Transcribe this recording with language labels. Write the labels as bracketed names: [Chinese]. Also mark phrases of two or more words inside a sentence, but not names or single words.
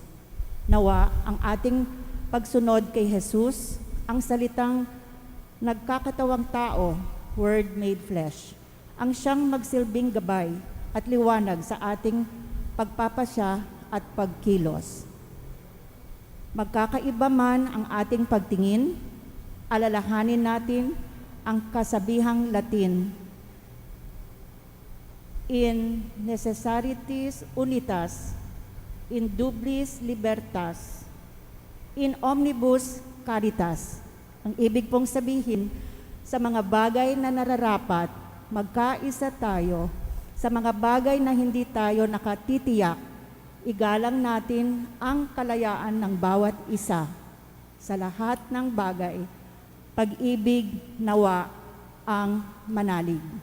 [Filipino] Nawa ang ating pagsunod kay Jesus, ang salitang nagkakatawang tao, [English] Word made flesh, [Filipino] ang siyang magsilbing gabay at liwanag sa ating pagpapasya at pagkilos. Magkakaiba man ang ating pagtingin, alalahanin natin ang kasabihang Latin, [Latin] in necessarities unitas, in dublis libertas, in omnibus caritas. [Filipino] Ang ibig pong sabihin, Sa mga bagay na nararapat, magkaisa tayo. Sa mga bagay na hindi tayo nakatitiyak, igalang natin ang kalayaan ng bawat isa. Sa lahat ng bagay, pag-ibig nawa ang manalig.